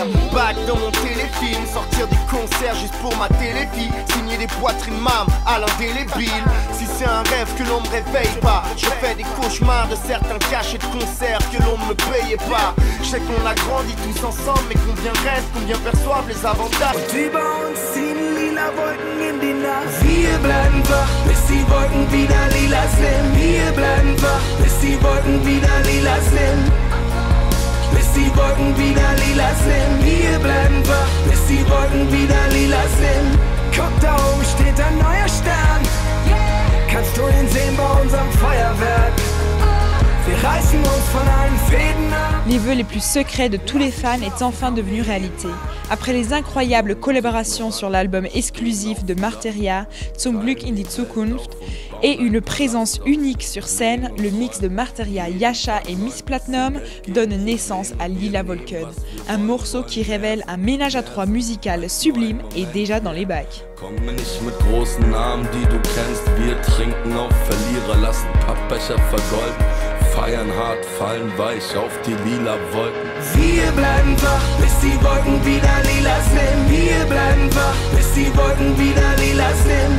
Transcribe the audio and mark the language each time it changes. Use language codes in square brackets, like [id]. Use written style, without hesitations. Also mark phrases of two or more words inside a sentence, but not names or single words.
[fr] Back dans mon téléfilm, sortir des concerts juste pour ma téléfille, signer des poitrines mam à l'indélébile. Si c'est un rêve que l'on me réveille pas, je fais des cauchemars de certains cachets de concerts que l'on ne me payait pas. Je sais qu'on a grandi tous ensemble, mais combien restent, combien perçoivent les avantages. [de] Und über uns ziehen lila Wolken in die Nacht. Wir bleiben wach, bis die Wolken wieder lila sind. Wir bleiben wach, bis die Wolken wieder lila sind. Bis die Wolken wieder lila sind. Wir bleiben wach, bis die Wolken wieder lila sind. Guck, da oben steht ein neuer Stern. Kannst du ihn sehen bei unserem Feuerwerk? Wir reißen uns von allen Fäden ab. [fr] Les vœux les plus secrets de tous les fans est enfin devenu réalité. Après les incroyables collaborations sur l'album exclusif de Marteria, Zum Glück in die Zukunft, et une présence unique sur scène, le mix de Marteria, Yasha et Miss Platinum donne naissance à Lila Wolken, un morceau qui révèle un ménage à trois musical sublime et déjà dans les bacs. [de] Komm mir nicht mit großen Namen, die du kennst. Wir trinken auf Verlierer, lassen Pappbecher vergolden. Feiern hart, fallen weich auf die lila Wolken. Wir bleiben wach, bis die Wolken wieder lila sind. Wir bleiben wach, bis die Wolken wieder lila sind.